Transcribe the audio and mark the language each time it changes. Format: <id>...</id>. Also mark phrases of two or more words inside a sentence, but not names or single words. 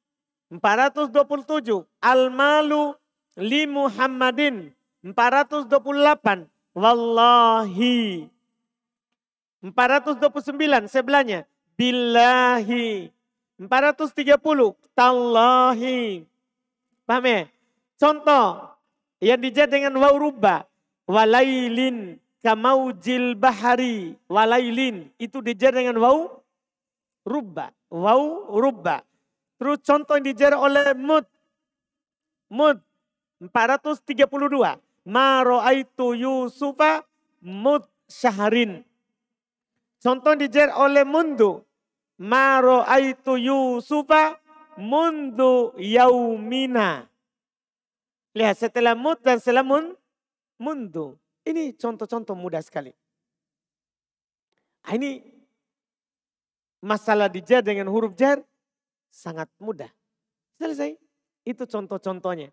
<id>427.</id> <ar>المال لمحمد. 428. Wallahi.</ar> <id>429 sebelahnya. Billahi.</id> <ar>430. Tallahi.</ar> <id>Paham ya? Contoh yang dijer dengan waw rubba.</id> <ar>وليل كموج البحر وليل.</ar> <id>Itu dijer dengan waw rubba. Waw rubba. Terus contoh yang dijer oleh mud. Mud 432.</id> <ar>ما رأيت يوسف مذ شهر.</ar> <id>Contoh dijer oleh mundu.</id> <ar>ما رأيت يوسف منذ يومين.</ar> <id>Lihat setelah mud dan setelah mundu. Ini contoh-contoh mudah sekali. Ini masalah dijer dengan huruf jar sangat mudah. Selesai. Itu contoh-contohnya.</id>